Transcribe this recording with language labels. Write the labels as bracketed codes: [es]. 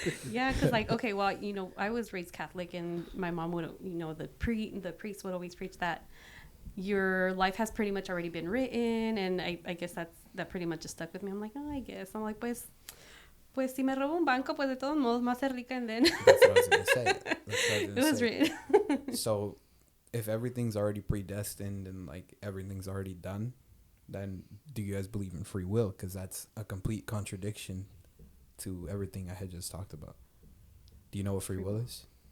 [en] Yeah, because like, okay, well, I was raised Catholic, and my mom would, the priest would always preach that your life has pretty much already been written, and I guess that pretty much just stuck with me. I'm like, oh, I guess. I'm like, [es] pues si me robo un banco, pues de todos modos me hace rica, [en] and then That's what I was gonna say. That's what I was it gonna was say. written. So, if everything's already predestined and like everything's already done, then do you guys believe in free will? Because that's a complete contradiction to everything I had just talked about. Do you know what free will is?